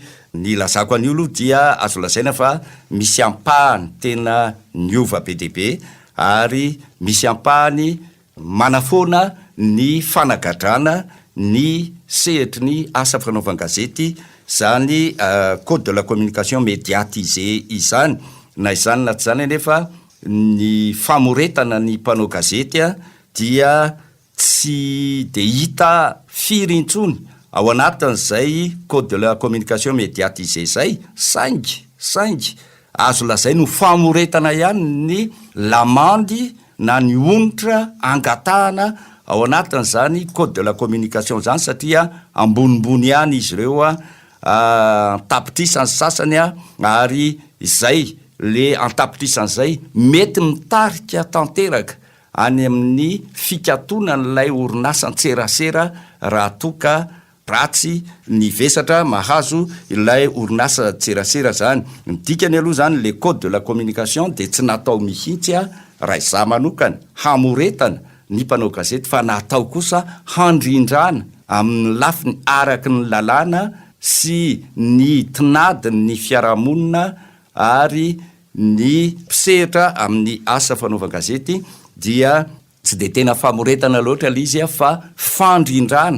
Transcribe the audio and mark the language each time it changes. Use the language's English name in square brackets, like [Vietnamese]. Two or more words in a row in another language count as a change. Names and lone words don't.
[Malagasy] Ny lazako an'io aloha dia azo lazaina fa misy ampahany tena niova be dia be ary misy ampahany manafoana ny fanagadrana ny sehetry ny asa fanaovan-gazety zany [French] code de la communication médiatisé [Malagasy] izany na izany na tsy zany nefa ny famoretana ny mpanao gazety dia tsy de hita firy intsony ao anatin'izay [French] code de la communication médiatisé [Malagasy] zay saingy azo lazay no famoretana ihany ny lamandy na ny onitra angatahana ao anatin'izany [French] code de la communication [Malagasy] zany satria ambonimbony ihany izy ireo antapitrisany sasany ary izay le antapitrisan'izay mety mitarika tanteraka any amin'ny fikatonan''lay orinasa antserasera raha toka ratsy ny vesatra mahazo ilay orinasa tserasera zany midikany aloha zany le [French] code de la communication [Malagasy] de tsy natao mihitsy raha iza manokany hamoretana ny mpanao gazety fa natao kosa handrindrana amin'ny lafiny araky ny lalàna sy ny tinadiny ny fiarahamonina ary ny mpisehatra amin'ny asa fanaovan-gazety dia tsy de tena famoretana loatra le izy fa fandrindrana